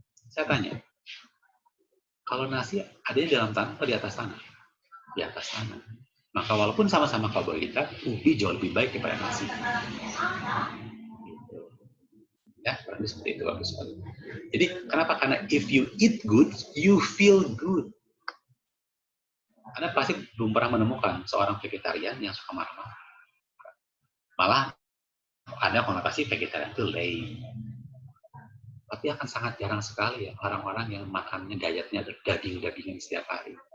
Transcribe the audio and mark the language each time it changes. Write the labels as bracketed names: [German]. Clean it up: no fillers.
[Indonesian] Saya tanya, kalau nasi adanya di dalam tanah atau di atas tanah? Di atas tanah. Maka walaupun sama-sama karbohidrat, ubi jauh lebih baik daripada nasi. Ya, berarti seperti itu bagus sekali. Jadi kenapa? Karena [English] if you eat good, you feel good. [Indonesian] Anda pasti belum pernah menemukan seorang vegetarian yang suka marah-marah. Malah ada konotasi vegetarian itu lame. Tapi akan sangat jarang sekali ya orang-orang yang makannya dietnya daging-dagingan setiap hari.